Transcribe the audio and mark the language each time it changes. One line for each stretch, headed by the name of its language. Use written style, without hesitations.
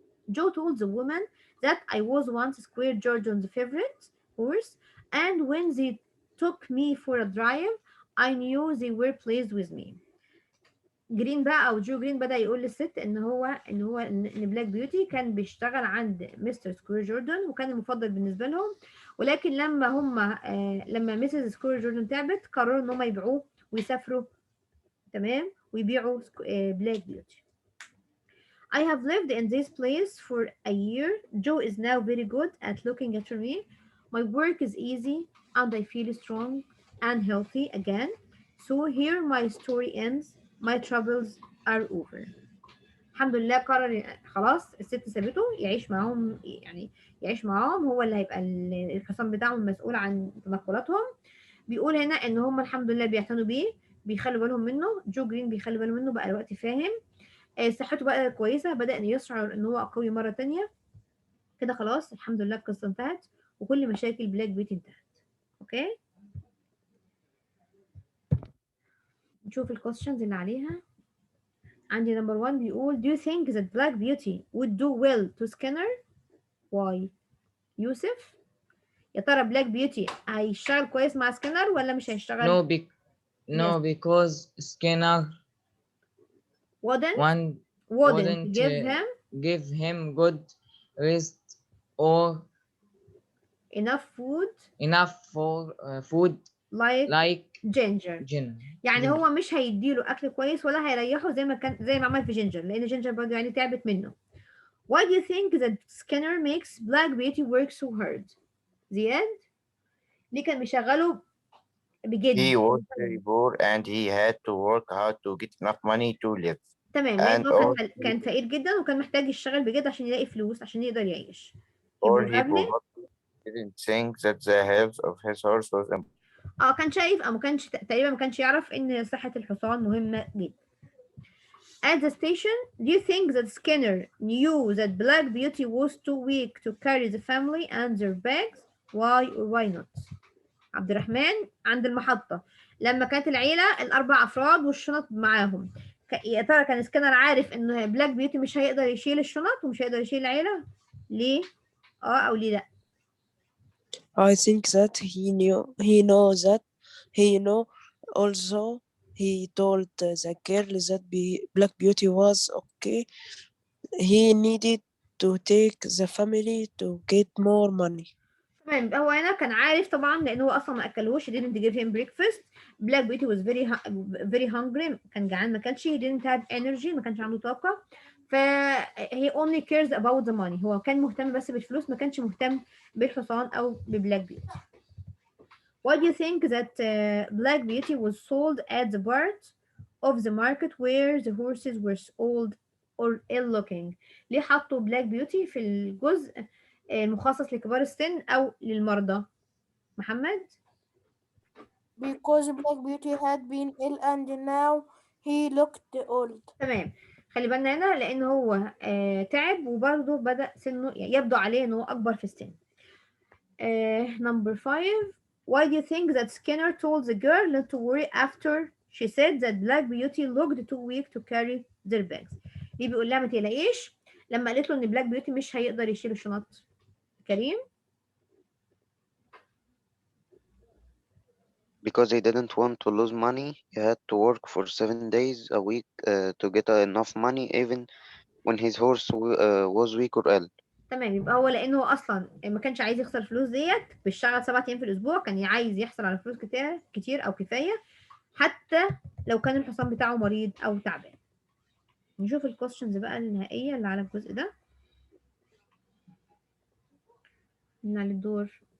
English: Joe told the woman that I was once Square Jordan's favorite horse, and when they took me for a drive, I knew they were pleased with me.
Arabic: جرين بقى او جو جرين بدا يقول للست ان بلاك بيوتي كان بيشتغل عند مستر سكوير جوردن وكان المفضل بالنسبه لهم، ولكن لما ميسيس سكوير جوردن تعبت قرروا ان هم يبيعوه ويسافروا، تمام، ويبيعوا بلاك بيوتي.
English: I have lived in this place for a year. Joe is now very good at looking after me. My work is easy and I feel strong and healthy again. So here my story ends. My troubles are over.
Arabic: الحمد لله قرر خلاص الست سابته يعيش معاهم، يعني يعيش معاهم، هو اللي هيبقى الحصان بتاعهم مسؤول عن تنقلاتهم. بيقول هنا ان هم الحمد لله بيعتنوا بيه، بيخلوا بالهم منه. جو جرين بيخلي باله منه بقى الوقت فاهم. صحته بقى كويسة، بدأ يشعر ان هو قوي مرة تانية. كده خلاص الحمد لله القصة انتهت وكل مشاكل بلاك بيوتي انتهت. اوكي نشوف الكويستشنز اللي عليها. عندي نمبر 1 بيقول
English: do you think that black beauty would do well to Skinner? why؟
Arabic: يوسف يا ترى بلاك بيوتي هيشتغل كويس مع سكينر ولا مش هيشتغل؟
English: No, because Skinner wouldn't give him good rest or enough for food like ginger.
Arabic: يعني هو مش هيديله اكل كويس ولا هيريحه زي ما عمل في جينجر، لان جينجر برضه يعني تعبت منه.
English: Why do you think that Skinner makes Black Beauty work so hard؟
Arabic: زياد ليه كان بيشغله بجد؟
English: He was very poor and he had to work hard to get enough money to live.
Arabic: تمام، لأنه كان فقير جدا وكان محتاج يشتغل بجد عشان يلاقي فلوس عشان يقدر يعيش.
English: Or he probably didn't think that the health of his horse was important.
Arabic: كان شايف أو تقريبا ما كانش يعرف إن صحة الحصان مهمة جدا.
English: At the station, do you think that Skinner knew that Black Beauty was too weak to carry the family and their bags? Why or why not؟
Arabic: عبد الرحمن عند المحطة لما كانت العيلة الأربع أفراد والشنط معاهم، يا ترى كان سكينر عارف إن بلاك بيوتي مش هيقدر يشيل الشنط ومش هيقدر يشيل العيلة؟ ليه؟ أو ليه لأ؟
English: I think that he knows that also he told the girl that Black Beauty was okay. He needed to take the family to get more money.
Arabic: تمام، هو هنا كان عارف طبعا لأن هو أصلا ما أكلوش.
English: he didn't give him breakfast. Black Beauty was very hungry.
Arabic: كان جعان ما كانش.
English: he didn't have energy.
Arabic: ما كانش عنده طاقة.
English: he only cares about the money.
Arabic: هو كان مهتم بس بالفلوس، ما كانش مهتم بالحصان أو ببلاك بيوتي.
English: Why do you think that Black Beauty was sold at the part of the market where the horses were old or ill-looking؟
Arabic: ليه حطوا بلاك بيوتي في الجزء المخصص لكبار السن أو للمرضى؟ محمد؟
English: Because Black Beauty had been ill and now he looked old.
Arabic: تمام، خلي بالنا هنا لأن هو تعب وبرضه بدأ سنه يبدو عليه إن هو أكبر في السن.
English: Number 5. Why do you think that Skinner told the girl not to worry after she said that Black Beauty looked too weak to carry their bags؟
Arabic: ليه بيقول لها ما تقلقيش لما قالت له إن بلاك بيوتي مش هيقدر يشيل الشنط؟ كريم؟
English: Because he didn't want to lose money, he had to work for 7 days a week to get enough money even when his horse was weak or ill.
Arabic: تمام، يبقى هو لأنه أصلا ما كانش عايز يخسر فلوس ديت بيشتغل 7 أيام في الأسبوع، كان عايز يحصل على فلوس كتير أو كفاية حتى لو كان الحصان بتاعه مريض أو تعبان. نشوف الكويستشنز بقى النهائية اللي على الجزء ده من على الدور.